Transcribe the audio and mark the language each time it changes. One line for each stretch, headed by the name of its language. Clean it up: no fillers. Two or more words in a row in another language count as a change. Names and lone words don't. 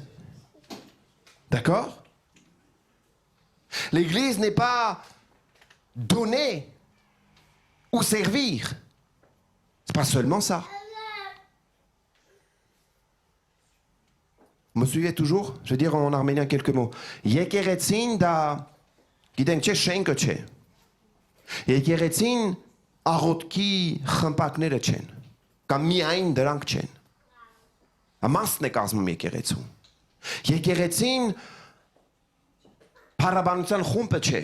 French: D'accord? L'église n'est pas donner ou servir. C'est pas seulement ça. Vous me suivez toujours? Je vais dire en arménien quelques mots.
Armenian: Եկեղեցին դա գիտենք չէ շենքը չէ. Եկեղեցին աղոթքի խմբակները չեն. Կամ միայն դրանք չեն. Ամասն է կազմում եկեղեցու. Եկեղեցին փառաբանության խումբը չէ.